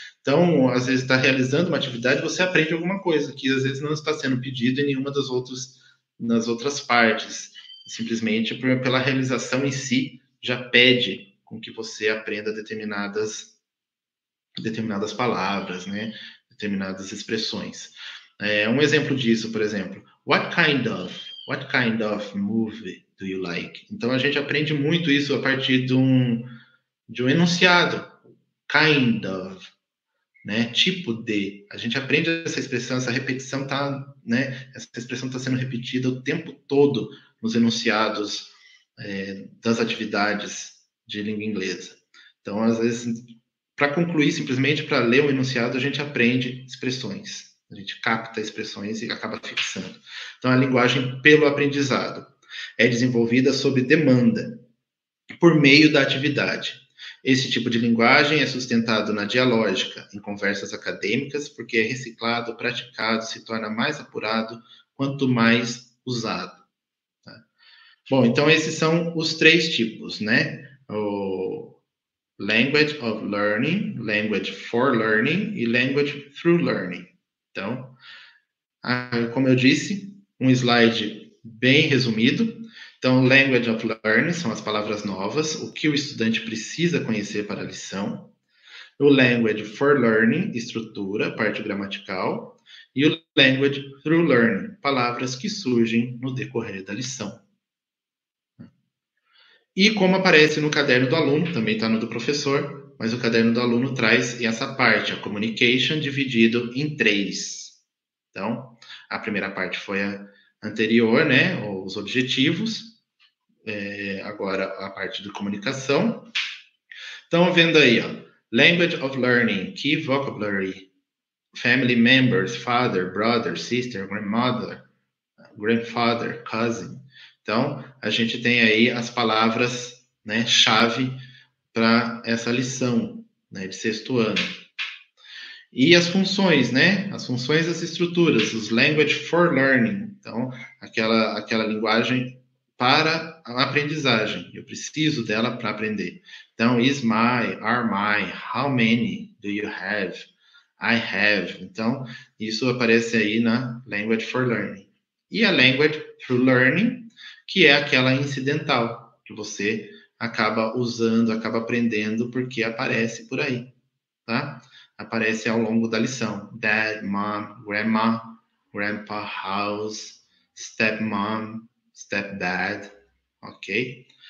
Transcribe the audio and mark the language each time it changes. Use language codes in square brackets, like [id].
[pt] Então, às vezes está realizando uma atividade, você aprende alguma coisa que às vezes não está sendo pedido em nenhuma nas outras partes. Simplesmente pela realização em si já pede com que você aprenda determinadas palavras, né? Determinadas expressões. Um exemplo disso, por exemplo, [en] what kind of What kind of movie do you like? [pt] Então, a gente aprende muito isso a partir de um enunciado. [en] Kind of, [pt] né? Tipo de. A gente aprende essa expressão, essa repetição tá, né? Essa expressão está sendo repetida o tempo todo nos enunciados das atividades de língua inglesa. Então, às vezes, para concluir, simplesmente para ler o enunciado, a gente aprende expressões. A gente capta expressões e acaba fixando. Então, a linguagem pelo aprendizado é desenvolvida sob demanda, por meio da atividade. Esse tipo de linguagem é sustentado na dialógica, em conversas acadêmicas, porque é reciclado, praticado, se torna mais apurado quanto mais usado. Tá? Bom, então esses são os 3 tipos, né? [en] O language of learning, language for learning e language through learning. [pt] Então, como eu disse, um slide bem resumido. Então, language of learning são as palavras novas, o que o estudante precisa conhecer para a lição. O language for learning, estrutura, parte gramatical. E o language through learning, palavras que surgem no decorrer da lição. E como aparece no caderno do aluno, também está no do professor, mas o caderno do aluno traz essa parte, a communication, dividido em 3. Então, a primeira parte foi a anterior, né, os objetivos. Agora a parte de comunicação. Estão vendo aí, ó, [en] language of learning, key vocabulary, family members, father, brother, sister, grandmother, grandfather, cousin. [pt] Então, a gente tem aí as palavras, né, chave para essa lição, né, de 6º ano. E as funções, né? As funções das estruturas, os language for learning. Então, aquela linguagem para a aprendizagem. Eu preciso dela para aprender. Então, [en] is my, are my, how many do you have? I have. [pt] Então, isso aparece aí na language for learning. E a language through learning, que é aquela incidental, que você acaba usando, acaba aprendendo porque aparece por aí, tá? Aparece ao longo da lição. [en] Dad, mom, grandma, grandpa, house, stepmom, stepdad, ok?